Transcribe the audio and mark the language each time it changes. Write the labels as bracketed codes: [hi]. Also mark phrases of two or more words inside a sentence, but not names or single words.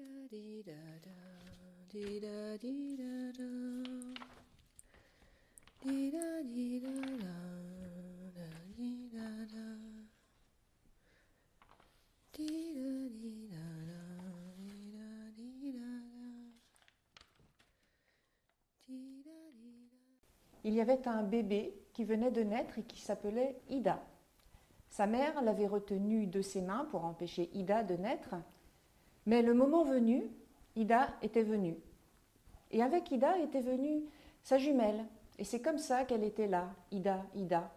[fr] di da da, di da di da da, di da di da da, da di da da, di da di da da, di da di da da, di da di da. Il y avait un bébé qui venait de naître et qui s'appelait Ida. Sa mère l'avait retenu de ses mains pour empêcher Ida de naître, mais le moment venu, Ida était venue. Et avec Ida était venue sa jumelle, et c'est comme ça qu'elle était là, Ida, Ida.